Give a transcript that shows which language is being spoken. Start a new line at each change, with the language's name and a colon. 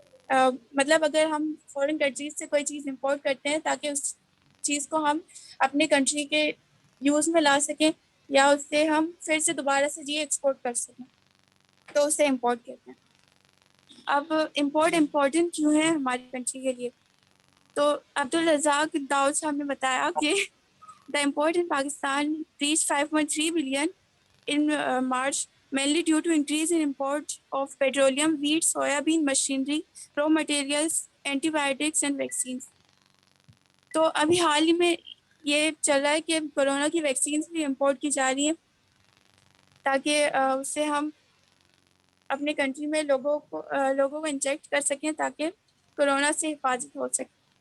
Hindi: मतलब अगर हम फॉरेन कंट्रीज से कोई चीज़ इंपोर्ट करते हैं ताकि उस चीज़ को हम अपने कंट्री के यूज़ में ला सकें या उससे हम फिर से दोबारा से ये एक्सपोर्ट कर सकें, तो उसे इंपोर्ट कहते हैं. अब इंपोर्ट इम्पोर्टेंट क्यों है हमारी कंट्री के लिए? तो अब्दुल रज़ाक दाऊद साहब ने बताया कि
English: The import in Pakistan reach 5.3 billion in March, mainly due to increase in import of petroleum, wheat, soybean, machinery, raw materials, antibiotics and vaccines.
Hindi: तो अभी हाल ही में ये चल रहा है कि कोरोना की वैक्सीन भी इंपोर्ट की जा रही हैं ताकि उससे हम अपने कंट्री में लोगों को इंजेक्ट कर सकें ताकि कोरोना से हिफाजत हो सके.